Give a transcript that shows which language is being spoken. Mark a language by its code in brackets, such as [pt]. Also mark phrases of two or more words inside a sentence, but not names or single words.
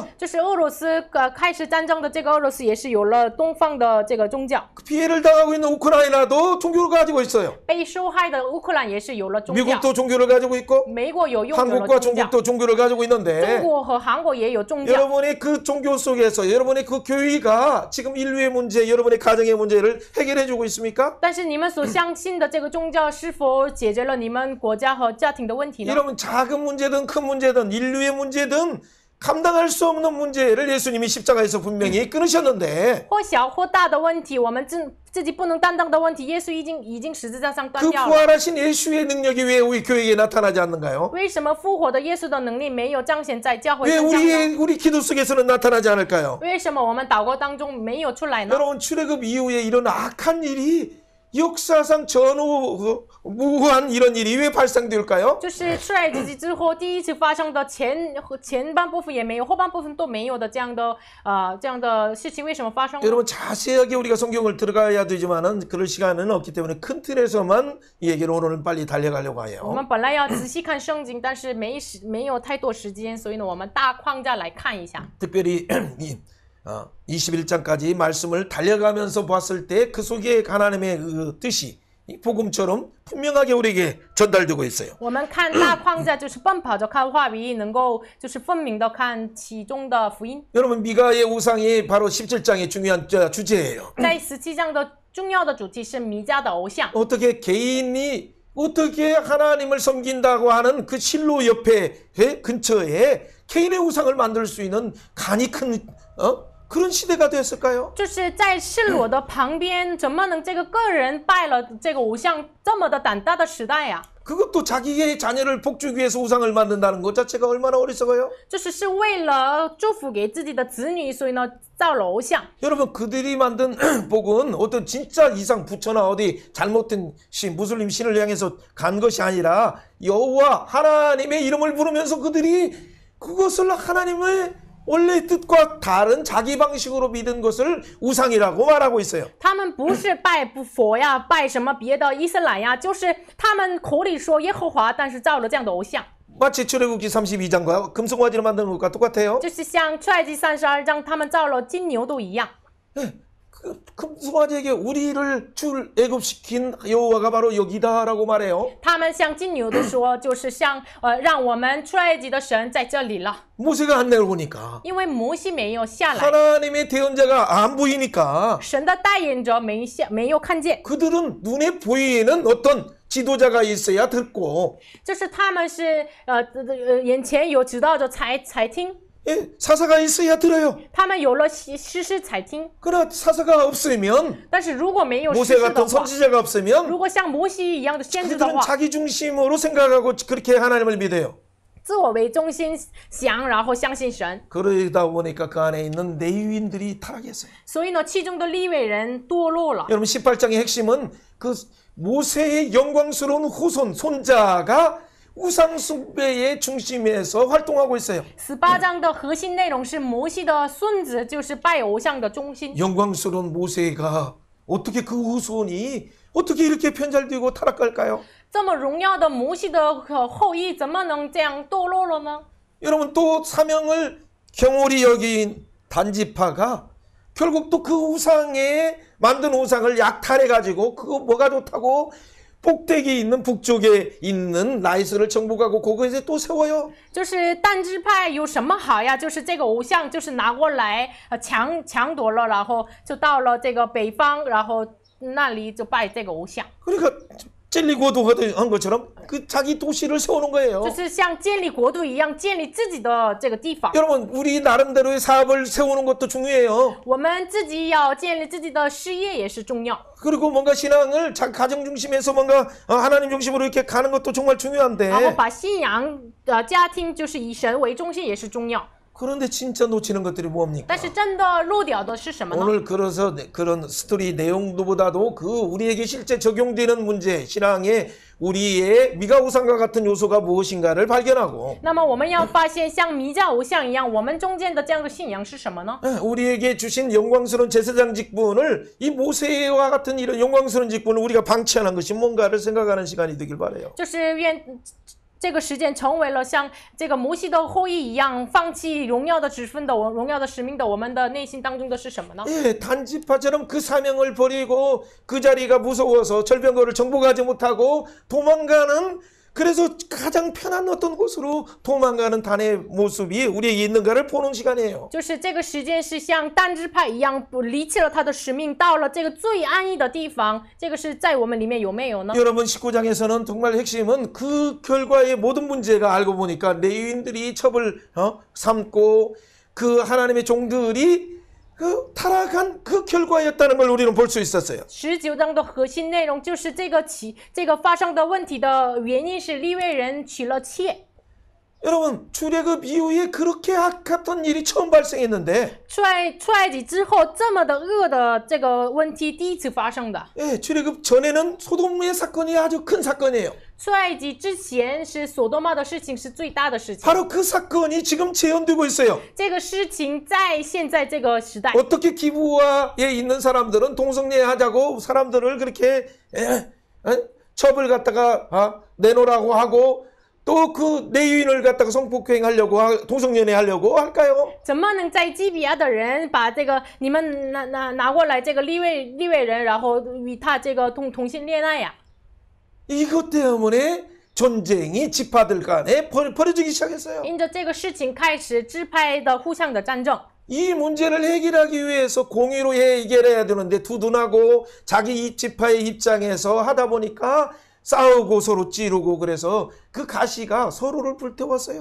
[zh] 就是俄罗斯开始战争的这个俄罗斯也是有了东方的这个宗教， [ko] 피해를 당하고 있는 우크라이나도 종교를 가지고 있어요. [zh] 被受害的乌克兰也是有了宗教， [ko] 미국도 종교를 가지고 있고 [zh] 美国有拥有了 [ko] 한국과 [zh] 宗教， [ko] 중국도 종교를 가지고 [zh] 中 [ko] 있는데 [zh] 国和韩国也有宗教。 [ko] 여러분의 그 종교 속에서 여러분의 그 교회가 지금 인류의 문제, 여러분의 가정의 문제를 해결해 주고 있습니까? [zh] 但是你们所相信的这个宗教是否解决了你们国家和家庭的问题呢？ [ko] 여러분 작은 문제든 큰 문제든 인류의 문제든 감당할 수 없는 문제를 예수님이 십자가에서 분명히 끊으셨는데 [zh] 或小或大的问题，我们自己不能担当的问题，耶稣已经十字架上断 [ko] 그 [zh] 掉了。 [ko] 부활하신 예수의 능력이 왜 우리 교회에 나타나지 않는가요? [zh] 为什么复活的耶稣的能力没有彰显在教会 [ko] 왜 [zh] 身上呢？ [ko] 우리 기도 속에서는 나타나지 않을까요? [zh] 为什么我们祷告当中没有出来呢？ [ko] 여러분 출애굽 이후에 이런 악한 일이 역사상 전후 무한 이런 일이 왜 발생될까요? [zh] 就是出埃及记之后第一次发生的前半部分也没有，后半部分都没有的这样的事情，为什么发生呢？ [ko] 여러분 자세하게 우리가 성경을 들어가야 되지만은 그럴 시간은 없기 때문에 큰 틀에서만 이 얘기를 오늘 빨리 달려가려고 [zh] 我 [ko] 해요. [zh] 们本来要仔细看圣经，但是没有太多时间，所以呢，我们大框架来看一下。 [ko] 특별히 21장까지 말씀을 달려가면서 봤을 때 그 속에 하나님의 그 뜻이 이 복음처럼 분명하게 우리에게 전달되고 있어요. [zh] 我们看大框架就是奔跑着看话语，能够就是分明的看其中的福音。 [ko] 여러분 미가의 우상이 바로 17장의 중요한 주제예요. [zh] 在17章的重要的主题是弥迦的偶像。 [ko] 어떻게 개인이 어떻게 하나님을 섬긴다고 하는 그 실로 옆에 근처에 개인의 우상을 만들 수 있는 간이 큰 그런 시대가 됐을까요? [zh] 就是在示罗的旁边，怎么能这个个人拜了这个偶像这么的胆大的时代呀、 [ko] 그것도 자기의 자녀를 복주기 위해서 우상을 만든다는 것 자체가 얼마나 어리석어요? [zh] 就是为了祝福给自己的子女，所以呢造了偶像。 [ko] 여러분 그들이 만든 복은 어떤 진짜 이상 부처나 어디 잘못된 무슬림 신을 향해서 간 것이 아니라 여호와 하나님의 이름을 부르면서 그들이 그것을 하나님의 원래 뜻과 다른 자기 방식으로 믿은 것을 우상이라고 말하고 있어요. [zh] 他们不是拜佛呀，拜什么别的伊斯兰呀，就是他们口里说耶和华，但是造了这样的偶像。 [ko] 마치 출애굽기 32장과 금송아지를 만드는 것과 똑같아요. [zh] 就是像出埃及32章，他们造了金牛都一样。 [ko] 그 금송아지에게 우리를 애굽시킨 여호와가 바로 여기다라고 말해요. [zh] 他们像金牛都说，就是像让我们出埃及的神在这里了。 [ko] 모세가 안 내려오니까 [zh] 因为摩西没有下来， [ko] 하나님의 대언자가 안 보이니까 [zh] 神的代言者没有看见， [ko] 그들은 눈에 보이는 어떤 지도자가 있어야 듣고 [zh] 就是他们是眼前有指导者才听， [ko] 예, 사사가 있어야 들어요. [zh] 他们有了诗诗才听。 [ko] 그러나 사사가 없으면 [zh] 但是如果没有诗 [ko] 모세 [zh] 诗的 [ko] 같은 [zh] 话， [ko] 선지자가 없으면 [zh] 如果像摩西一样的先知的 [ko] 그들은 [zh] 话， [ko] 자기 중심으로 생각하고 그렇게 하나님을 믿어요. [zh] 自我为中心想，然后相信神。 [ko] 그러다 보니까 그 안에 있는 레위인들이 타락했어요. [zh] 所以呢，其中的利未人堕落了。 [ko] 여러분 18장의 핵심은 그 모세의 영광스러운 후손 손자가 우상 숭배의 중심에서 활동하고 있어요. [zh] 18 章的核心内容是摩西的孙子就是拜偶像的中心。 [ko] 영광스러운 모세가 어떻게 그 후손이 어떻게 이렇게 편잘되고 타락할까요? [zh] 这么荣耀的摩西的后裔怎么能这样堕落了呢？ [ko] 여러분 또 사명을 경홀히 여긴 단지파가 결국 또 그 우상에 만든 우상을 약탈해가지고 그거 뭐가 좋다고 꼭대기 있는 북쪽에 있는 라이스를 정복하고 거기에 또 세워요. [zh] 就是但支派有什么好呀？就是这个偶像，就是拿过来抢夺了，然后就到了这个北方，然后那里就拜这个偶像。 [ko] 그러니까 젤리고도 한 것처럼 그 자기 도시를 세우는 거예요. [zh] 就是像建立国度一样，建立自己的这个地方。 [ko] 여러분 우리 나름대로의 사업을 세우는 것도 중요해요. [zh] 我们自己要建立自己的事业也是重要。 [ko] 그리고 뭔가 신앙을 가정 중심에서 뭔가 하나님 중심으로 이렇게 가는 것도 정말 중요한데 [zh] 然后把信仰家庭就是以神为中心也是重要。 [ko] 그런데 진짜 놓치는 것들이 뭡니까? [zh] 但是真的漏掉的是什么呢？ [ko] 오늘 그래서 그런 스토리 내용보다도 그 우리에게 실제 적용되는 문제 신앙에 우리의 미가 우상과 같은 요소가 무엇인가를 발견하고 [zh] 那么我们要发现像弥迦偶像一样，我们中间的这样的信仰是什么呢？ [ko] 우리에게 주신 영광스러운 제사장 직분을 이 모세와 같은 이런 영광스러운 직분을 우리가 방치하는 것이 뭔가를 생각하는 시간이 되길 바라요. [zh] 就是愿这个时间成为了像这个摩西的后裔一样，放弃荣耀的职分的荣耀的使命的，我们的内心当中的是什么呢？ [ko] 예, 단지파처럼 그 사명을 버리고 그 자리가 무서워서 절병거를 정복하지 못하고 도망가는 그래서 가장 편한 어떤 곳으로 도망가는 단의 모습이 우리에게 있는가를 보는 시간이에요. [zh] 就是这个时间是像但支派一样，离弃了他的使命，到了这个最安逸的地方。这个是在我们里面有没有呢？ [ko] 여러분 19장에서는 정말 핵심은 그 결과의 모든 문제가 알고 보니까 레위인들이 첩을 삼고 그 하나님의 종들이 그 타락한 그 결과였다는 걸 우리는 볼 수 있었어요. [zh] 19 章的核心内容就是这个发生的问题的原因是利未人娶了妾。 [ko] 여러분 출애굽 이후에 그렇게 악했던 일이 처음 발생했는데 [zh] 出埃及之后，这么的恶的这个问题第一次发生的。 [ko] 예, 출애굽 전에는 소돔의 사건이 아주 큰 사건이에요. [zh] 出埃及之前是索多玛的事情是最大的事情， [ko] 바로 그 사건이 지금 재현되고 있어요. [zh] 这个事情在现在这个时代， [ko] 어떻게 기부와에 있는 사람들은 동성애하자고 사람들을 그렇게 첩을 갖다가 내놓으라고 하고 또 그 내유인을 갖다가 성폭행하려고 동성연애 하려고 할까요? [zh] 怎么能在基比亚的人把这个你们拿过来这个利未人，然后与他这个同性恋爱呀？ [ko] 이것 때문에 전쟁이 지파들 간에 벌어지기 시작했어요. [zh] 因着这个事情开始支派的互相的战争。 [ko] 이 문제를 해결하기 위해서 공의로 해결해야 되는데 두둔하고 자기 지파의 입장에서 하다 보니까 싸우고 서로 찌르고 그래서 그 가시가 서로를 불태웠어요.